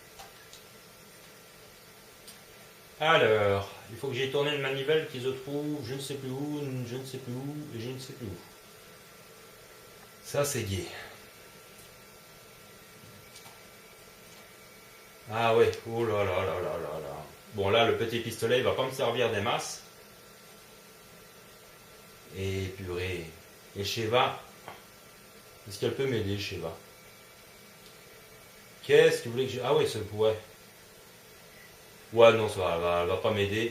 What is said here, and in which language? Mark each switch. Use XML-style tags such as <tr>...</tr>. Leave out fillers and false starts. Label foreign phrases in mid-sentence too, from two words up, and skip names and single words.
<fr>Alors, il faut que j'ai tourné une manivelle qui se trouve je ne sais plus où, je ne sais plus où, et je ne sais plus où. Ça c'est gai. Ah ouais, oh là là là là là là. Bon là, le petit pistolet, il va pas me servir des masses. Et purée. Et Sheva, est-ce qu'elle peut m'aider, Sheva? Qu'est-ce que vous voulez que je... Ah ouais, c'est... Ouais. Ouais, non, ça va, elle va pas m'aider.</fr>